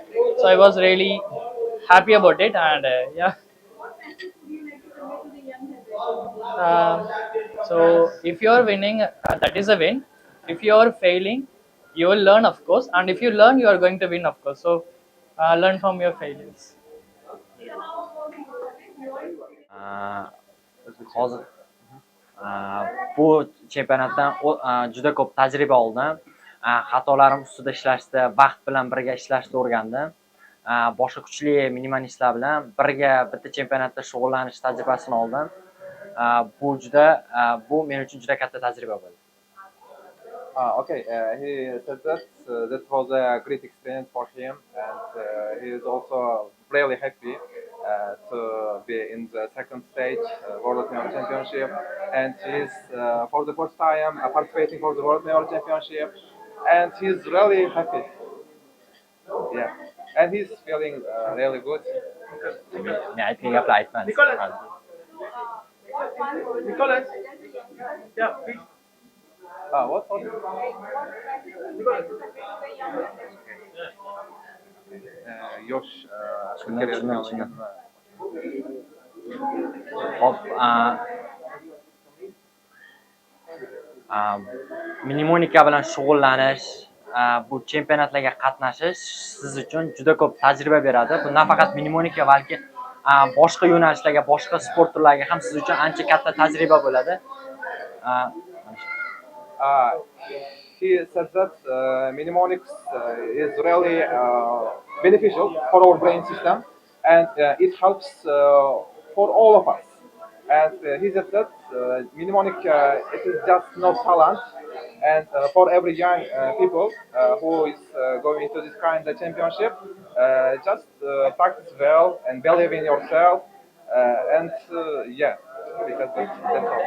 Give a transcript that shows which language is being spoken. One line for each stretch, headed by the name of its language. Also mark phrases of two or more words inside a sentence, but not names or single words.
English: So I was really happy about it, and yeah. Um, so if you're winning, that is a win. If you're failing, you will learn, of course, and if you learn, you are going to win, of course. So learn from your failures.
Uzbek: Hozir bu chempionatdan juda ko'p tajriba oldim. Xatolarim ustida ishlashni, vaqt bilan birga ishlashni o'rgandim. Boshqa kuchli minimalistlar bilan birga bitta chempionatda shug'ullanish tajribasini oldim. Bu men uchun juda katta tajriba bo'ldi.
English: Okay, he said that that was a great experience for him, and he is also really happy to be in the second stage World Mayor Championship, and he's for the first time participating for the World Mayor Championship, and he's really happy. Yeah, and he's feeling really good.
Uzbek: Men aytgan gaplar aytmadim.
English: Nicholas, yeah, please. What?
Uzbek: Yosh Tushundim. Hop, mnemonika bilan shug'ullanish, bu chempionatlarga qatnashish siz uchun juda ko'p tajriba beradi. Bu nafaqat mnemonika, balki boshqa yo'nalishlarga, boshqa sport turlariga ham siz uchun ancha katta tajriba bo'ladi.
English: He said that mnemonics is really beneficial for our brain system, and it helps for all of us. And he said that mnemonic it is just no talent, and for every young people who is going to this kind of championship, just practice well and believe in yourself, and yeah, because that's all.